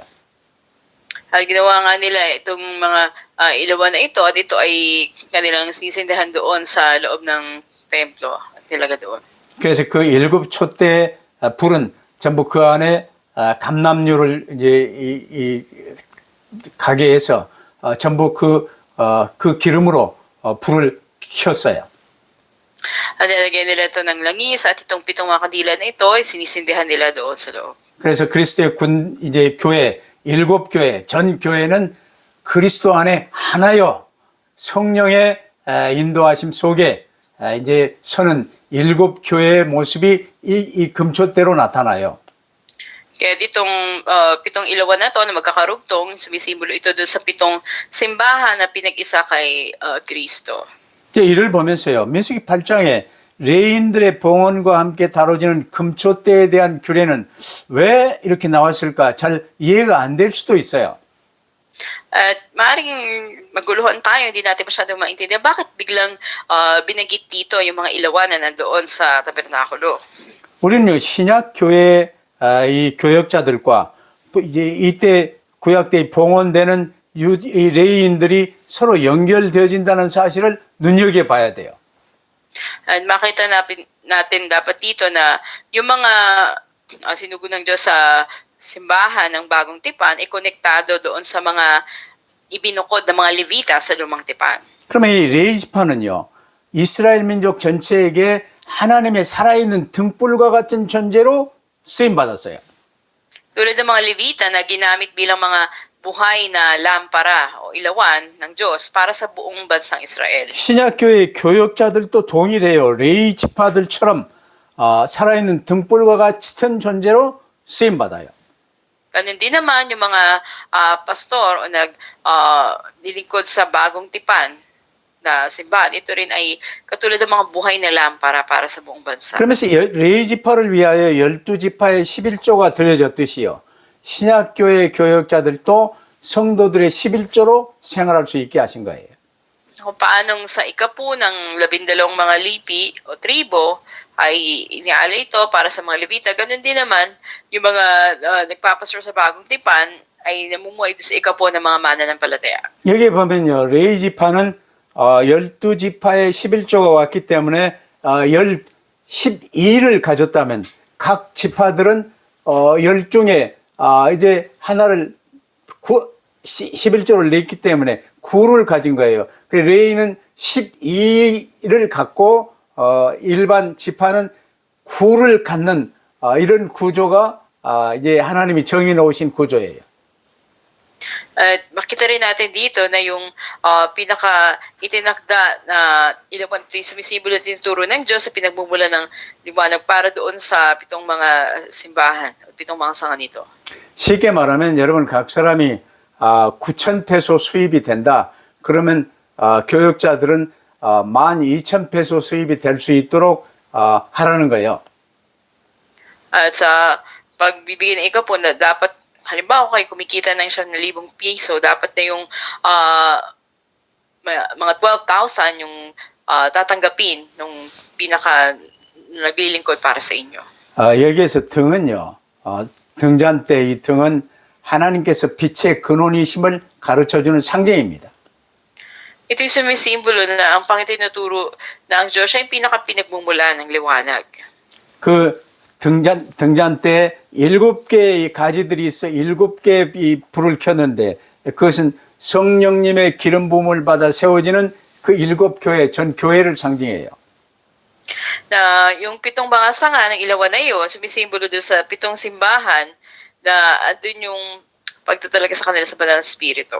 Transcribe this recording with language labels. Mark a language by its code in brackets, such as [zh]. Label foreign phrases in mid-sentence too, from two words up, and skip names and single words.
[tl] At ginawa nga nila itong mga ilawan na ito at ito ay kanilang sinisindihan doon sa loob ng templo at nilaga doon. [ko] 그래서 그 7 촛대의 불은 전부 그 안에 감람유를 이제 이 가게에서 전부 그 기름으로 불을 켰어요. [tl] At nilagay nila ito ng langis at itong 7 mga kandila na ito ay sinisindihan nila doon sa loob. [ko] 그래서 그리스도의 이제 교회 7 교회 전 교회는 그리스도 안에 하나요 성령의 인도하심 속에 이제 서는 7 교회의 모습이 이 금촛대로 나타나요. [tl] Kaya ditong 7 ilawan na to na magkakarugtong, sumisimbolo ito doon sa 7 simbahan na pinag-isa kay Kristo. [ko] 이를 보면서요. 민수기 8장에 레인들의 봉헌과 함께 다뤄지는 금촛대에 대한 규례는 왜 이렇게 나왔을까? 잘 이해가 안 될 수도 있어요. [tl] At maaaring maguluhan tayo, hindi natin masyadong maintindihan bakit biglang binanggit dito yung mga ilawan na nandoon sa tabernakulo. [ko] 우리는 신약 교회 이 교역자들과 이제 이때 구약 때 봉헌되는 이 레위인들이 서로 연결되어진다는 사실을 눈여겨봐야 돼요. [tl] At makita natin dapat dito na yung mga sinugo ng Diyos sa simbahan ng bagong tipan ay konektado doon sa mga ibinukod ng mga Levita sa lumang tipan. [ko] 그러면 이 레위 지파는요. 이스라엘 민족 전체에게 하나님의 살아있는 등불과 같은 존재로 쓰임받았어요. [tl] Tulad ng mga Levita na ginamit bilang mga buhay na lampara o ilawan ng Diyos para sa buong bansang Israel. [ko] 신약교회 교역자들도 동일해요. 레위 지파들처럼 살아있는 등불과 같은 존재로 쓰임받아요. [tl] Ganun din naman yung mga pastor o nilingkod sa bagong tipan na simbahan. Ito rin ay katulad ng mga buhay na lampara para sa buong bansa. [ko] 그러면서 레위 지파를 위하여 12지파의 11조가 드려졌듯이요. 신약교회 교역자들도 성도들의 11조로 생활할 수 있게 하신 거예요. [tl] Kung paanong sa ikapu ng 12 mga lipi o tribo ay iniala ito para sa mga Levita, ganun din naman yung mga nagpapastor sa bagong tipan ay namumuhay sa ikapu ng mga mananampalataya. [ko] 여기 보면요. 레위 지파는 12지파의 11조가 왔기 때문에 12를 가졌다면 각 지파들은 10중에 이제 하나를 11조를 냈기 때문에 9를 가진 거예요. 그래서 레위는 12를 갖고 일반 지파는 9를 갖는 이런 구조가 이제 하나님이 정해 놓으신 구조예요. [tl] At makita rin natin dito na yung pinaka itinakda na ilawan ito yung sumisimbolo at tinuturo ng Diyos sa pinagmumula ng liwanag para doon sa pitong mga simbahan at pitong mga sanga nito. [ko] 쉽게 말하면 여러분 각 사람이 9,000페소 수입이 된다. 그러면 교역자들은 12,000페소 수입이 될 수 있도록 하라는 거예요. [tl] At sa pagbibigay ng ikaw po na dapat, halimbawa kayo kumikita ng 1,000 piso, dapat na yung mga 12,000 yung tatanggapin nung pinaka naglilingkod para sa inyo. [ko] 여기에서 등은요. 등잔 때 이 등은 하나님께서 빛의 근원이심을 가르쳐주는 상징입니다. [tl] Ito yung sumisimbolo na ang Panginoon na ang Diyos ay yung pinaka-pinagmumula ng liwanag. [ko] 그 등잔 때 7개의 가지들이 있어 7개의 이 불을 켰는데 그것은 성령님의 기름 부음을 받아 세워지는 그 7교회 전 교회를 상징해요. [tl] Na yung pitong mga sanga ng ilawan na yun, sumisimbolo doon sa pitong simbahan na andun yung pagtatalaga sa kanila sa banal na spirito.